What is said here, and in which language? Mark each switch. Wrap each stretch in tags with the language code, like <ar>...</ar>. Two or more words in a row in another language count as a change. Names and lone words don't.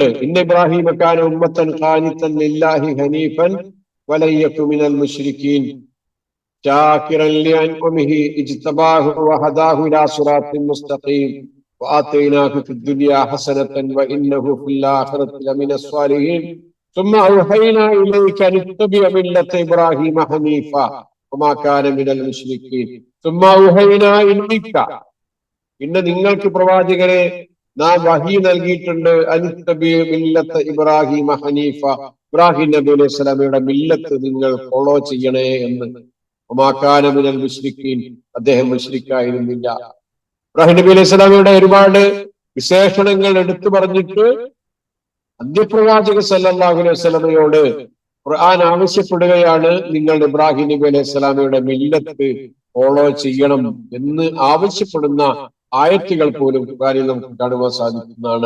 <ar>إن إبراهيم كان أمة قانتا لله حنيفا ولم يك من المشركين شاكرا لأنعمه اجتباه وهداه إلى صراط مستقيم وآتيناه في الدنيا حسنة وإنه في الآخرة لمن الصالحين ثم أوحينا إليك أن اتبع ملة إبراهيم حنيفا وما كان من المشركين ثم أوحينا إليك</ar> <ml>ഇന്ന് നിങ്ങൾക്ക് പ്രവാചകരെ നാം വഹി നൽകിയിട്ടുണ്ട്.</ml> <ar>أن اتبع ملة إبراهيم حنيفا,</ar> <ml>ഇബ്രാഹിം നബി അലൈഹി സ്വലാമയുടെ മില്ലത്ത് നിങ്ങൾ ഫോളോ ചെയ്യണേ എന്ന്.</ml> <ar>وما كان من المشركين,</ar> <ml>അദ്ദേഹം മുശ്രിക്കായിരുന്നില്ല. ഇബ്രാഹിം നബി അലൈഹി സ്വലാമയുടെ ഒരുപാട് വിശേഷണങ്ങൾ എടുത്തു പറഞ്ഞിട്ട് അന്ത്യപ്രവാചക സല്ലല്ലാഹു അലൈഹി വസല്ലമയോട് ഖുർആൻ ആവശ്യപ്പെടുകയാണ്, നിങ്ങൾ ഇബ്രാഹിം നബി അലൈഹി സ്വലാമയുടെ മില്ലത്ത് ഫോളോ ചെയ്യണം എന്ന് ആവശ്യപ്പെടുന്ന ആയത്തുകൾ പോലും ഖുർആനിൽ നമുക്ക് കാണുവാൻ സാധിക്കുന്നതാണ്.</ml>